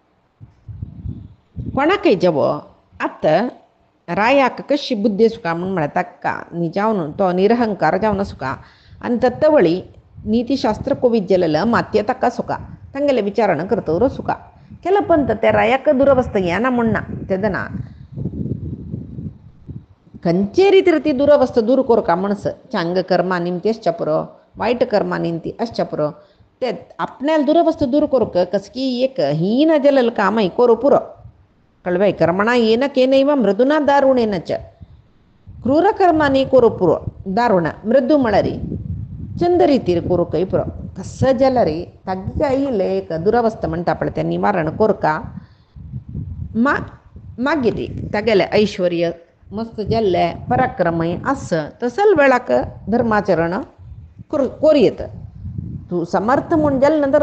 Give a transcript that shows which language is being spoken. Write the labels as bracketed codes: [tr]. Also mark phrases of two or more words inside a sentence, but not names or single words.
[kok] कोणाकय जवो आतां रायाक कशी बुद्धी सुका म्हूण म्हळ्यार ताका जावन तो निरहंकार जावन सुका आनी तत्तवळी नीतिशास्त्र कोवीत गेलेलं मातये ताका सुका तांगेले विचारणा करतवर सुका केलं पण त्या रायाक दुरवस्था येना म्हणना तेदना खंयचे रितीर ती दुरवस्था दूर करका म्हणस चांग कर्मा निमती आसच्या पुरो वायट कर्मा निमती आसच्या पुरो ते आपणाल दुरवस्था दूर करूक कसकी एक हीन जालेलं कामय करूं पुरो कळवाय [sa] कर्मणा येन केनैव मृदुना दारुणेन च [kok] क्रूर कर्मांनी करूं पुरो दारुण मृदू म्हळ्यारी चंद रितीर करूकय पुरो कसं जाल्यार रे तागे आयिल्ले एक दुरवस्था म्हणटा पळय तें निवारण करका मागीर रे तागेलें ऐश्वर्य मस्त जाल्ले पराक्रमय आस तसल वेळाक धर्माचरण कोरयेत तूं समर्थ म्हूण जालें नंतर